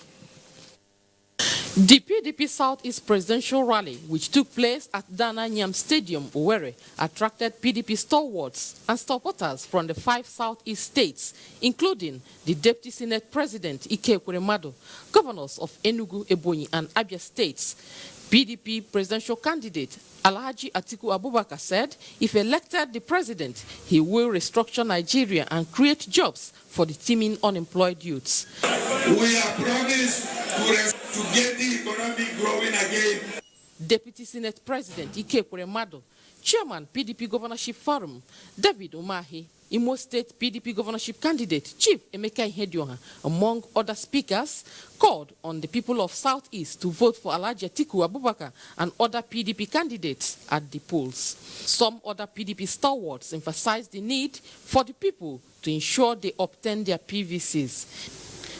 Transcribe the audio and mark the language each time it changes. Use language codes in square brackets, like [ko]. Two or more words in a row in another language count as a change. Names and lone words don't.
[en] The PDP Southeast presidential rally, which took place at Dana Nyam Stadium, Owerri, attracted PDP stalwarts and supporters from the 5 Southeast states, including the Deputy Senate President Ike Ekweremadu, governors of Enugu, Ebonyi, and Abia states. PDP presidential candidate Alhaji Atiku Abubakar said if elected the president, he will restructure Nigeria and create jobs for the teeming unemployed youths. We are promised to get the economy growing again. Deputy Senate President Ike Ekweremadu, Chairman PDP Governorship Forum, David Umahi, Imo State PDP governorship candidate Chief Emeka Ihedioha, among other speakers, called on the people of Southeast to vote for Alhaji Atiku Abubakar and other PDP candidates at the polls. Some other PDP stalwarts emphasized the need for the people to ensure they obtain their PVCs.